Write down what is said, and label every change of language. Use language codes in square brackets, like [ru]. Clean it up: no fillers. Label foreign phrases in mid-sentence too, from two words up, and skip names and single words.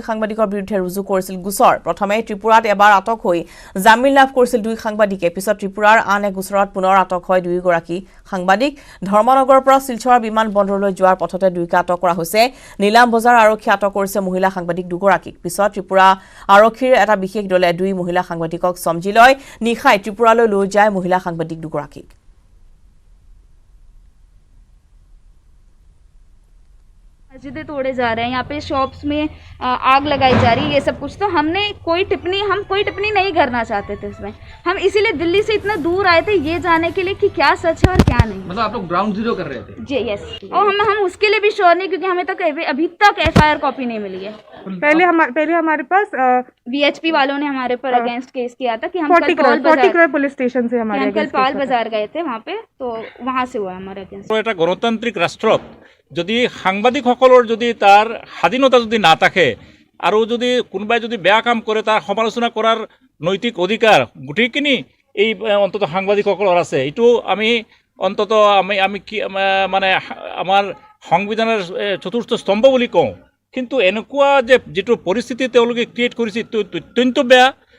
[as] সাংবাদিকৰ বিৰুদ্ধে ৰুজু কৰিছিল গোচৰ প্ৰথমে ত্ৰিপুৰাত এবাৰ আটক হৈ জামিন লাভ কৰিছিল 2 সাংবাদিকে পিছত ত্ৰিপুৰাৰ আন এক গোচৰত পুনৰ আটক হয় 2 গৰাকী সাংবাদিক ধৰ্মনগৰৰ পৰা শিলচৰ বিমান বন্দৰলৈ যোৱাৰ পথতে 2কে আটক কৰা হৈছে নীলাম বজাৰ আৰক্ষী আটক কৰিছে মহিলা সাংবাদিক দুগৰাকীক পিছত ত্ৰিপুৰা আৰক্ষীৰ এটা বিশেষ দলে 2 মহিলা সাংবাদিকক সমজি লয় নিখাই ত্ৰিপুৰালৈ লৈ যায় মহিলা সাংবাদিক দুগৰাকীক [hi] मस्जिदें तोड़े जा रहे हैं यहाँ पे शॉप्स में आग लगाई जा रही है ये सब कुछ तो हम कोई टिप्पणी नहीं करना चाहते थे इसमें हम इसीलिए दिल्ली से इतना दूर आए थे ये जानने के लिए कि क्या सच है और क्या नहीं मतलब आप लोग [en] ground zero [hi] कर रहे थे जी यस और हम उसके लिए भी श्योर नहीं क्योंकि हमें तक अभी तक [en] FIR copy [hi] नहीं मिली है पहले हमारे पास VHP वालों ने हमारे पर [en] against case [hi] किया था कि हम [en] particular police station [hi] से हमारे कल पाल बाजार गए थे वहाँ पे तो वहाँ से हुआ हमारे अगेंस्ट [as] এটা গণতান্ত্রিক রাষ্ট্ৰত যদি সাংবাদিকসকলৰ যদি তাৰ স্বাধীনতা যদি নাথাকে আৰু যদি কোনোবাই যদি বেয়া কাম কৰে তাৰ সমালোচনা কৰাৰ নৈতিক অধিকাৰ গোটেইখিনি এই অন্তত সাংবাদিকসকলৰ আছে এইটো আমি অন্তত আমি কি মানে আমাৰ সংবিধানৰ চতুৰ্থ স্তম্ভ বুলি কওঁ কিন্তু এনেকুৱা যে যেটো পৰিস্থিতি তেওঁলোকে ক্ৰিয়েট কৰিছে অত্যন্ত বেয়া